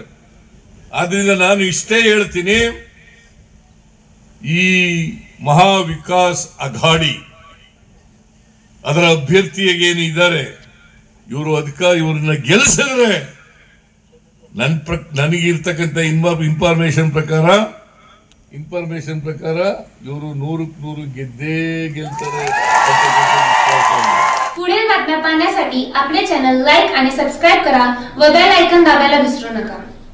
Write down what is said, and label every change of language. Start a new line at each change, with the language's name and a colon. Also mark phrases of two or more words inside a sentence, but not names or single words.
Kannada: ಆದ್ರಿಂದ ನಾನು ಇಷ್ಟೇ ಹೇಳ್ತೀನಿ, ಈ ಮಹಾ ವಿಕಾಸ್ ಅಘಾಡಿ ಅದರ ಅಭ್ಯರ್ಥಿಯಾಗೇನು ಇದ್ದಾರೆ, ಇವ್ರನ್ನ ಗೆಲ್ಲಿಸಿದ್ರೆ ನನಗಿರ್ತಕ್ಕಂಥ ಇನ್ಫಾರ್ಮೇಶನ್ ಪ್ರಕಾರ ಇವರು 100ಕ್ಕೆ 100 ಗೆದ್ದೇ ಗೆಲ್ತಾರೆ.
Marathi: पुढील बातम्या पाहण्यासाठी आपले चॅनल लाईक आणि सबस्क्राईब करा व बेल आयकॉन दाबायला विसरू नका.